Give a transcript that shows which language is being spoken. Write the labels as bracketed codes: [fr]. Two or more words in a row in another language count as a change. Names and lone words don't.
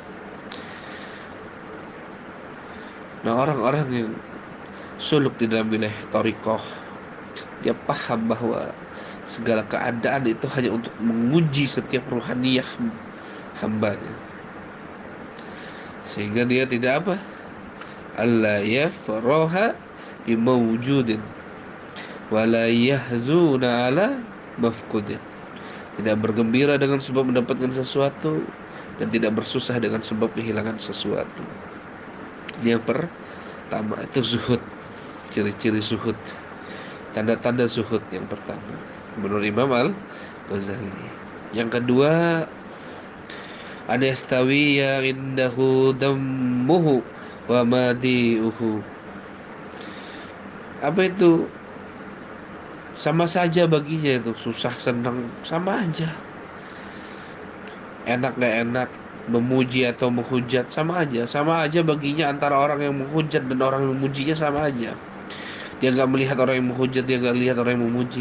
[id] Nah, orang-orang yang suluk di dalam wilayah thariqah, dia paham bahwa segala keadaan itu hanya untuk menguji setiap ruhaniyah hambanya, sehingga dia tidak apa? [ar] Alla yafraha bi mawjudin wa la yahzuna ala mafqudin. [id] Tidak bergembira dengan sebab mendapatkan sesuatu dan tidak bersusah dengan sebab kehilangan sesuatu. Ini yang pertama, itu zuhud. Ciri-ciri zuhud, tanda-tanda zuhud yang pertama menurut Imam Al-Ghazali. Yang kedua, [ar] ada yastawi ya indahu dammuhu wa madiuhu. [id] Apa itu? Sama saja baginya itu, susah senang sama aja, enak gak enak, memuji atau menghujat sama aja baginya. Antara orang yang menghujat dan orang yang memujinya sama aja. Dia nggak melihat orang yang menghujat, dia nggak lihat orang yang memuji.